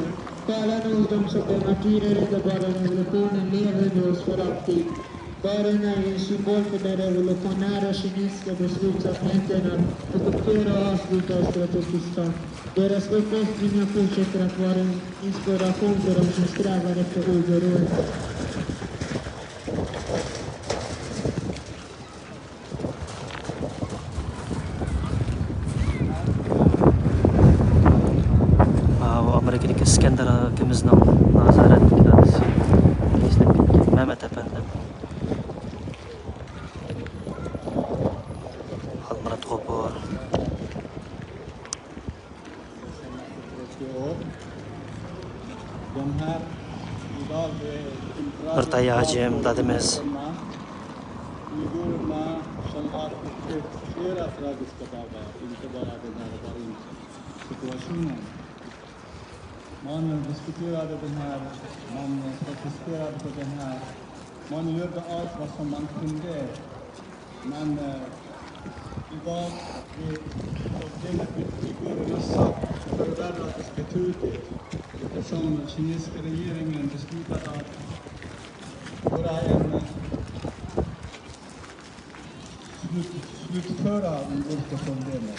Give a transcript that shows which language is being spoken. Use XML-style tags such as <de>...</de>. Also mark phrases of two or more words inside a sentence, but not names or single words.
<sv>Själarna hos de som är martyrer räddar bara revolutionen lever med oss för alltid. Baren är en symbol för den revolutionära kinesiska beslutsamheten att ockupera och avsluta östra Turkestan. Deras uppoffringar fortsätter att vara en inspiration för de som strävar efter oberoende.</sv> <uz>Amerikadagi Iskandar akimizning nazorat qilamiz. Mehmet efendim. Halmurat G'ofur. Nurtay Hajim dadimiz.</uz> <sv>Uigurerna som har flera tragiska dagar, inte bara den här situationen. Man diskuterade den här, man protesterade på den här, man gjorde allt vad som man kunde, men idag är problemet med figurernas sak förvärrades betydligt eftersom kinesiska regeringen beslutade att göra en slutföra Gulfproblemet.</sv>